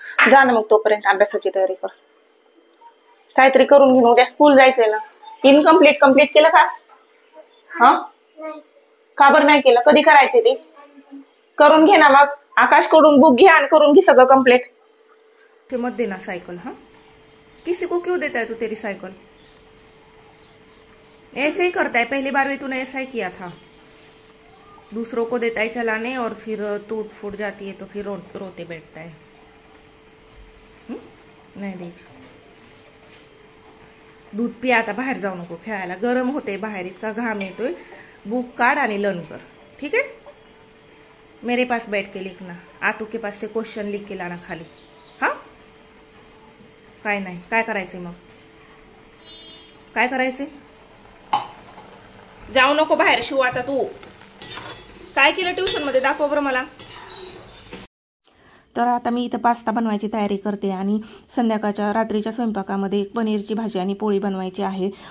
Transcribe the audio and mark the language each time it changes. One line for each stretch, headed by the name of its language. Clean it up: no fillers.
Marathi: जा ना मग, तोपर्यंत अभ्यासाची तयारी कर, काहीतरी करून घेऊन उद्या स्कूल जायचंय ना। कंप्लीट केलं का? हा, का बरं नाही केलं? कधी करायचे ते? करून घे ना मग, आकाश कडून बुक घे आणि करून घे सगळं कंप्लीट।
Hindi: ते मत देना साइकिल, हाँ किसी को क्यों देता है तू तेरी साइकिल? ऐसे ही करता है, पहली बार भी तूने ऐसा ही किया था, दूसरों को देता है चलाने और फिर टूट फूट जाती है तो फिर रोते बैठता है। नहीं दीजिए, दूध पिया,
Marathi: आता बाहेर जाऊ नको खेळायला, गरम होते बाहेर, इतका घाम येतोय. बुक काढ आणि लर्न कर,
Hindi: ठीक है. मेरे पास बैठ के लिखना, आतू के पास से क्वेश्चन लिख के लाना खाली.
Marathi: हा काय नाही, काय करायचे मग, काय करायचे. जाऊ नको बाहेर शिव. आता तू काय केलं ट्युशन मध्ये, दाखव बरं मला. तर आता मी इथं पास्ता बनवायची तयारी करते आणि संध्याकाळच्या रात्रीच्या स्वयंपाकामध्ये पनीरची भाजी आणि पोळी बनवायची आहे.